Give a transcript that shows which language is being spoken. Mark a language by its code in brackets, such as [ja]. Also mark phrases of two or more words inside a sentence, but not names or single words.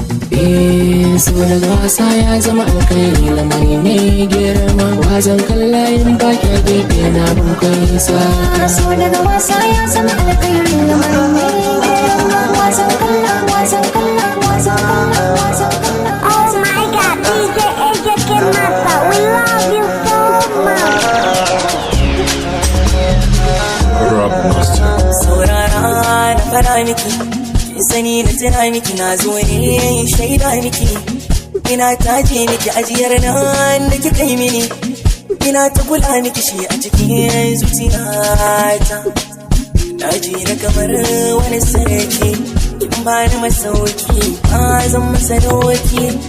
[ha] Eh, so daga wasa ya zama alkhairi, lamari ne girma. Wa zan kalla in ba ki a gefe na ban kai sa? So daga wasa ya zama alkhairi, lamari ne [en] Oh my God, D J A J Kid Master, we love you so much. [ha] Rob Master. Saurara na fara miki, kin sani na tuna miki, na zo ne in shaida miki. Ina taje miki ajiyar nan da kika yi mini. Ina ta kula miki shi a cikin zuciyata. Na ji na kamar wani sarki, in ba ni masauki, ba zan masa doki.